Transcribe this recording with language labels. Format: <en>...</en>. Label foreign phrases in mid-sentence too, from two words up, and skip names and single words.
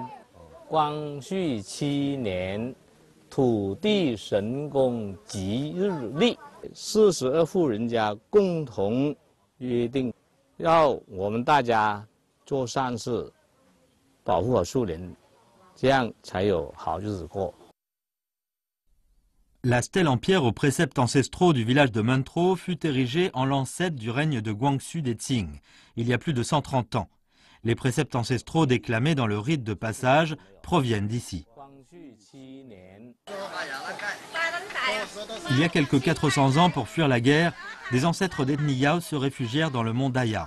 <zh>光绪7年，土地神功吉日历，42户人家共同约定。要我们大家做善事，保护好树林，这样才有好日子过。</zh> <fr>La stèle en pierre aux préceptes ancestraux du village de Mentro fut érigée en l'an 7 du règne de Guangxu des Qing, il y a plus de 130 ans. Les préceptes ancestraux déclamés dans le rite de passage proviennent d'ici. Il y a quelques 400 ans, pour fuir la guerre, des ancêtres d'ethnie Yao se réfugièrent dans le mont Daya.</fr>